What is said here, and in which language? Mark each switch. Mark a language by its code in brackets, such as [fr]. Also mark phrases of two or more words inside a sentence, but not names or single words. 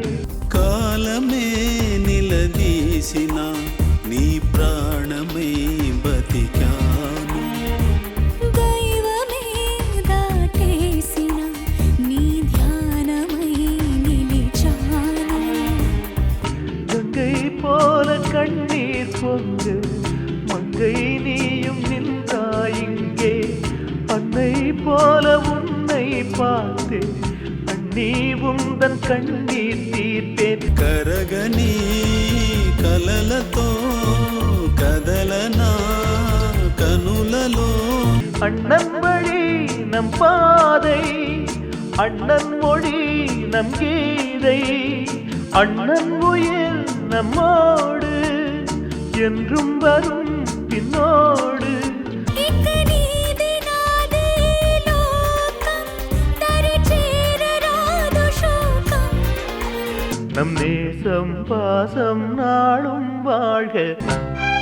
[te] కాలమే నిలదీసినా నీ ప్రాణమై బతికాను దైవమే దాటేసిన నీ ధ్యానమై నిలిచాను [ta] கங்கை போல கண்ணீர் பொங்கு மங்கை நீயும் நின்றாய் இங்கே அன்னை போல உன்னை பார்த்து அண்ணி உந்தன் கண்ணீர் தீர்த்தேன் [te] కరగని కలలతో కదలనా కనులలో [ta] அண்ணன் வழி நம் பாதை அண்ணன் மொழி நம் கீதை அண்ணன் உயிர் நம்மோடு என்றும் வரும் பின்னோடு [te] ఇక నీది నాది లోకం దరి చేరరాదు శోకం [ta] நம் நேசம் பாசம் நாளும் வாழ்க